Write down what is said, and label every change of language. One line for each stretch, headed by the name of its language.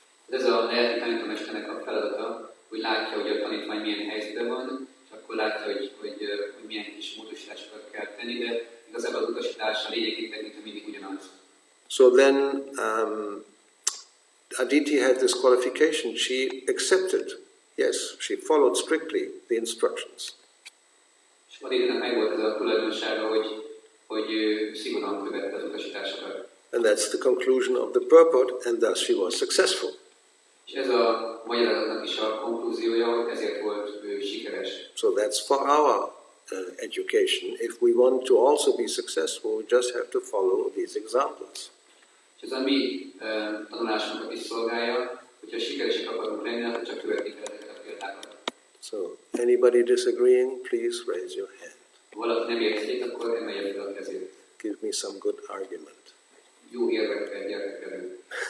Hungarian: Ez a lelki tanítómesternek a feladata, hogy látja, hogy a tanítvány milyen helyzetben van, és akkor látja, hogy milyen kis módosításokat kell tenni, de igazából az utasítása lényegét tekintve mindig ugyanaz.
English: So then Aditi had this qualification. She accepted. Yes, she followed strictly the instructions.
Hungarian: És Aditinek meg volt ez a tulajdonsága, hogy szigorúan követte az utasításokat.
English: And that's the conclusion of the purport, and thus she was successful.
Hungarian: És ez a magyarázatnak is a konklúziója, hogy ezért volt sikeres.
English: So that's for our education. If we want to also be successful, we just have to follow these examples.
Hungarian: És ez a mi tanulásunkat is szolgálja, hogyha sikeresek akarunk lenni, akkor csak követni kell ezeket a példákat.
English: So, anybody disagreeing, please raise your hand.
Hungarian: Ha valaki nem értik, akkor emelje fel a kezét.
English: Give me some good argument.
Hungarian: Jó érvekkel gyertek elő.